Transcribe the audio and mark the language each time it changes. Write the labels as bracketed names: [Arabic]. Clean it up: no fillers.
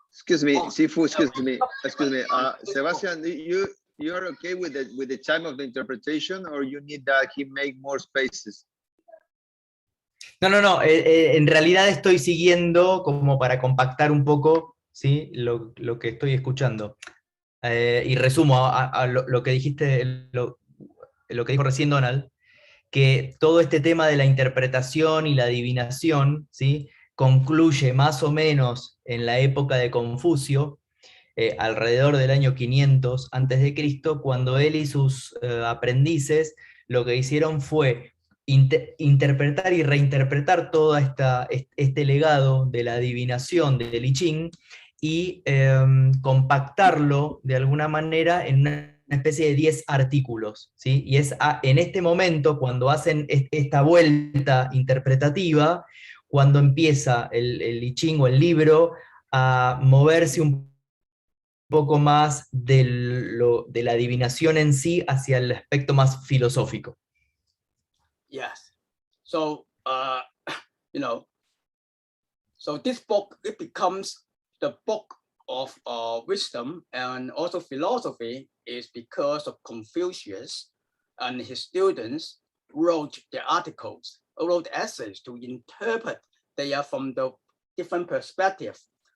[English] Excuse me, Sifu, excuse me. Sebastian, you're okay with the time of the interpretation, or you need that he make more spaces? [Spanish] No, en realidad estoy siguiendo como para compactar un poco, ¿sí? lo que estoy escuchando. Y resumo a lo que dijiste, lo que dijo recién Donald, que todo este tema de la interpretación y la adivinación, ¿sí? Concluye más o menos en la época de Confucio, alrededor del año 500 a.C., cuando él y sus aprendices lo que hicieron fue interpretar y reinterpretar todo este legado de la adivinación del I Ching y compactarlo de alguna manera en una especie de 10 artículos, ¿sí? Y es en este momento, cuando hacen esta vuelta interpretativa, cuando empieza el I Ching o el libro a moverse un poco más de la adivinación en sí hacia el aspecto más filosófico. [English] Yes. So, so this book, it becomes the book of wisdom and also philosophy is because of Confucius and his students wrote the articles, wrote essays to interpret they are from the different perspectives.